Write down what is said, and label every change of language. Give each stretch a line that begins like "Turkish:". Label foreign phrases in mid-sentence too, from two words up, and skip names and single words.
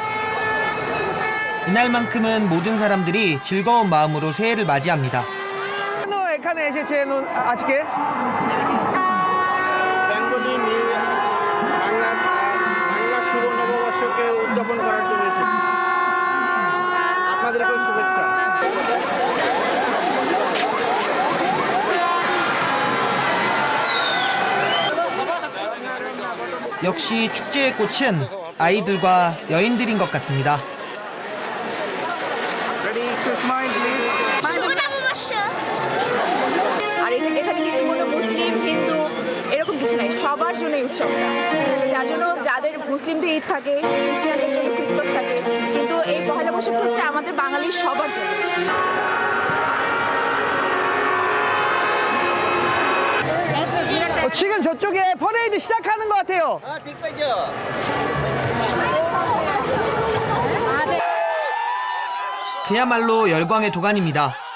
Korean: 이날만큼은 모든 사람들이 즐거운 마음으로 새해를 맞이합니다.
Bangla: এখানে এসেছেন আজকে
English: Bengali new
Bangla: বাংলা শুভ নববর্ষকে উদযাপন করার জন্য এসেছি। আপনাদেরকেও শুভেচ্ছা।
Korean: 역시 축제의 꽃은 아이들과 여인들인 것 같습니다.
Bangla: আর এটা এখানে কিন্তু কোনো মুসলিম হিন্দু এরকম কিছু নাই, সবার জন্য এই উৎসবটা। যার জন্য যাদের মুসলিমদের ঈদ থাকে, খ্রিস্টানদের জন্য ক্রিসমাস থাকে, কিন্তু এই পহেলা বৈশাখটা হচ্ছে আমাদের বাঙালির সবার জন্য।
Korean: 지금 저쪽에 퍼레이드 시작하는 것 같아요. 그야말로 열광의 도가니입니다.